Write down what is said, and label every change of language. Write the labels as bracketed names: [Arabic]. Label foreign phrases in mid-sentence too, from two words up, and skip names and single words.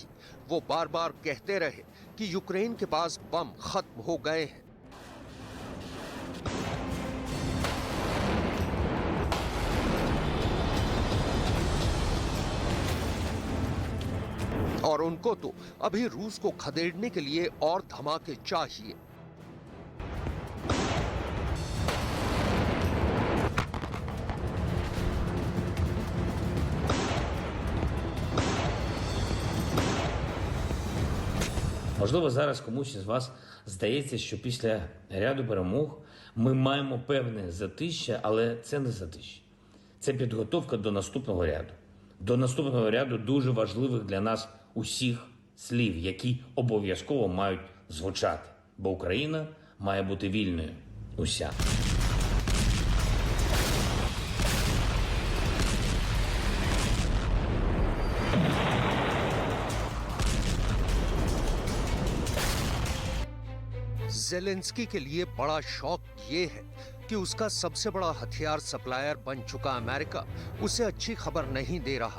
[Hindi] वो बार बार कहते रहे कि यूक्रेन के पास बम खत्म हो गए हैं। और उनको तो अभी रूस को खदेड़ने के लिए और धमाके चाहिए। [Ukrainian] Можливо, зараз комусь із вас здається, що після ряду перемог ми маємо певне затища, але це не затища. Це підготовка до наступного ряду. До наступного ряду дуже важливих для нас усіх слів, які обов'язково мають звучати. Бо Україна має бути вільною. Уся. [Hindi] जेलेंस्की के लिए बड़ा शौक ये है कि उसका सबसे बड़ा हथियार सप्लायर बन चुका अमेरिका उसे अच्छी खबर नहीं दे रहा।